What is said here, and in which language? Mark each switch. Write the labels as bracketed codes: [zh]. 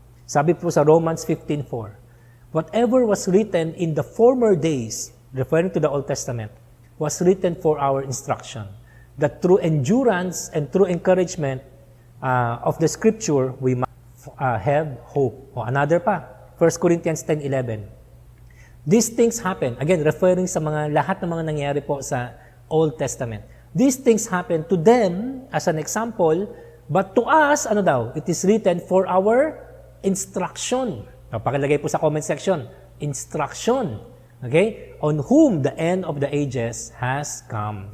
[en] Sabi po sa Romans 15:4, whatever was written in the former days, referring to the Old Testament, was written for our instruction, that through endurance and through encouragement of the scripture, we might have hope. Another pa, 1 Corinthians 10:11. These things happen, again, referring [tl] sa lahat ng mga nangyari po sa [en] Old Testament. These things happen to them as an example, but to us, it is written for our instruction. [tl] Pakilagay po sa comment section, instruction. Okay? [en] On whom the end of the ages has come.